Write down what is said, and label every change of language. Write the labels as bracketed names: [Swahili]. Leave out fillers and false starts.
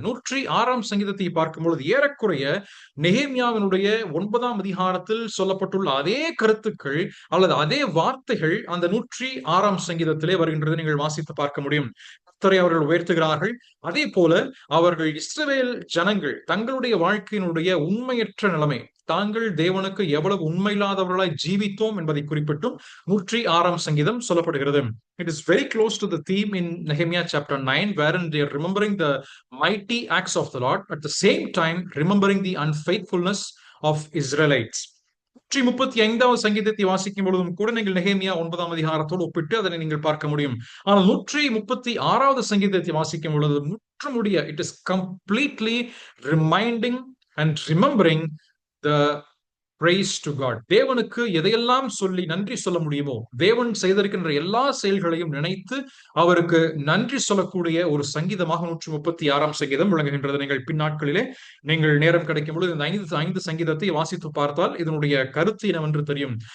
[Tamil] 106ஆம் சங்கீதத்தை பார்க்கும் பொழுது ஏறக்குறைய நெகேமியாவினுடைய 9ஆம் அதிகாரத்தில் சொல்லப்பட்டுள்ள அதே கருத்துக்கள் அல்லது அதே வார்த்தைகள் அந்த 106ஆம் சங்கீதத்திலே வருகின்றது நீங்கள் வாசித்து பார்க்க முடியும். கர்த்தரை அவர்கள் உயர்த்துகிறார்கள். அதே போல அவர்கள் இஸ்ரவேல் ஜனங்கள் தங்களுடைய வாழ்க்கையினுடைய உண்மையற்ற நிலைமை, தாங்கள் தேவனுக்கு எவ்வளவு உண்மையில்லாதவர்களாய் ஜீவித்தோம் என்பதை குறிப்பிட்டும் 106ஆம் சங்கீதம் சொல்லப்படுகிறது. [English] It is very close to the theme in Nehemiah chapter 9, wherein they are remembering the mighty acts of the Lord, at the same time remembering the unfaithfulness of Israelites. [Tamil] 135வது சங்கீதத்தை வாசிக்கும் பொழுதும் கூட நீங்கள் நெகேமியா 9ஆம் அதிகாரத்தோடு ஒப்பிட்டு அதனை நீங்கள் பார்க்க முடியும். ஆனால் 136வது சங்கீதத்தை வாசிக்கும் பொழுது முற்றுமுடிய [English] it is completely reminding and remembering the praise to God. [Tamil] தேவனுக்கு எதையெல்லாம் சொல்லி நன்றி சொல்ல முடியுமோ, தேவன் செய்திருக்கின்ற எல்லா செயல்களையும் நினைத்து அவருக்கு நன்றி சொல்லக்கூடிய ஒரு சங்கீதமாக 136ஆம் சங்கீதம் விளங்குகின்றது. நீங்கள் பின்னாட்களிலே நீங்கள் நேரம் கிடைக்கும் பொழுது இந்த ஐந்து சங்கீதத்தை வாசித்து பார்த்தால் இதனுடைய கருத்து என்னவென்று தெரியும்.